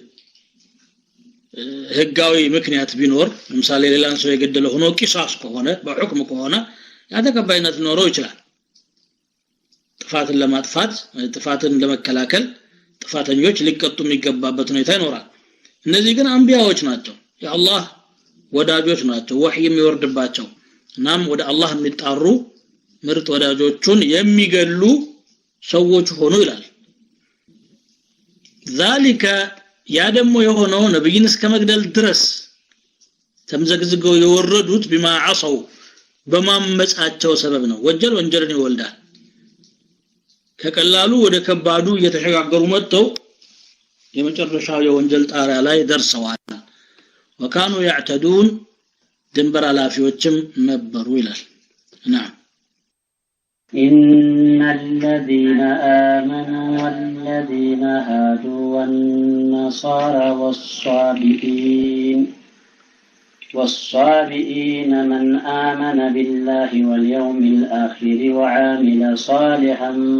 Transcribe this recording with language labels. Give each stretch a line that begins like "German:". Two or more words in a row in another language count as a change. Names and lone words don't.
Amharic: ህጋዊ ምክንያት ቢኖር ለምሳሌ ሌላን ሰው የገደለ ሆኖ ቂሳስ ከሆነ በሁክም ከሆነ ያተቀባይነት ኖረው ይችላል ጥፋትን ለማጥፋት ጥፋትን ለመከላከል ጥፋተኞች ሊቀጡ የሚገባበት ሁኔታ ይኖራል እነዚህ ግን አንቢያዎች ናቸው የአላህ ወዳጆች ናቸው ወህይ የሚወርድባቸው እናም ወደ አላህ የሚጣሩ ምርጥ ወዳጆቹን የሚገሉ ሰዎች ሆኑ ይላል ذلك ያ ደሞ የሆነው ነብይን እስከ መግደል ድረስ ተምዘግዝገው የወረዱት
Arabic: بما عصوا
Amharic: በማመጻቸው ሰበብ ነው ወንጀልን ይወልዳል ከቀላሉ ወደ ከባዱ እየተሸጋገሩ መጥተው የመጨረሻው የወንጀል ጣሪያ ላይ ደርሰዋል
Arabic: وكانوا يعتدون
Amharic: ድንበር አላፊዎችም ነበሩ ይላል نعم
Arabic: إن الذين آمنوا والذين هادوا والنصارى والصابئين من آمن بالله واليوم الآخر وعامل صالحا